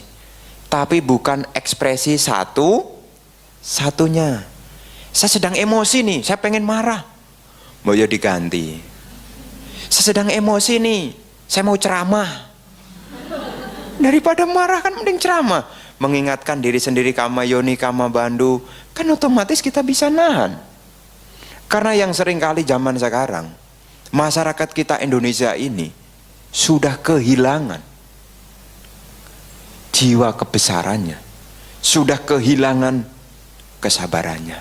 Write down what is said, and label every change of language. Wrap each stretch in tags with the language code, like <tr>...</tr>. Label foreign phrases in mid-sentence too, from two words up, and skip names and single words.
<id>Tapi bukan ekspresi satunya. Saya sedang emosi nih, saya pengen marah. Mau ya diganti. Saya sedang emosi nih, saya mau ceramah. Daripada marah kan mending ceramah. Mengingatkan diri sendiri,</id> <pi>kama yoni kama bandu.</pi> <id>Kan otomatis kita bisa nahan. Karena yang sering kali zaman sekarang, masyarakat kita Indonesia ini sudah kehilangan jiwa kebesarannya, sudah kehilangan kesabarannya.</id>